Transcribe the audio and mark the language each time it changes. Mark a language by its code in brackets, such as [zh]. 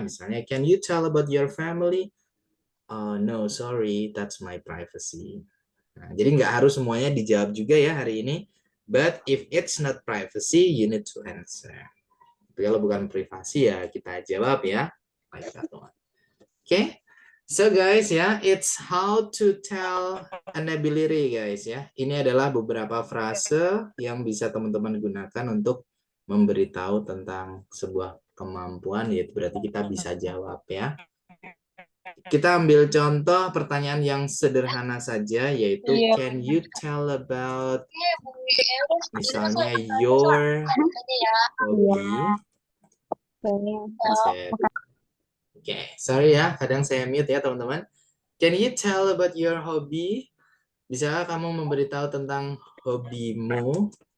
[en] Misalnya can you tell about your family? No, sorry, that's my privacy. [id] Nah, jadi nggak harus semuanya dijawab juga ya hari ini. [en] But if it's not privacy, you need to answer. [id] Tapi kalau bukan privasi ya kita jawab ya. [en] Like that one. Okay. So guys ya, it's how to tell an ability guys ya. [id] Ini adalah beberapa frase yang bisa teman-teman gunakan untuk memberitahu tentang sebuah kemampuan, yaitu berarti kita bisa jawab ya. Kita ambil contoh pertanyaan yang sederhana saja, yaitu [en] can you tell about [id] misalnya [en] your hobby? [id] Oke, sorry ya, kadang saya mute ya teman-teman. [en] Can you tell about your hobby? [id] Bisakah kamu memberitahu tentang hobimu?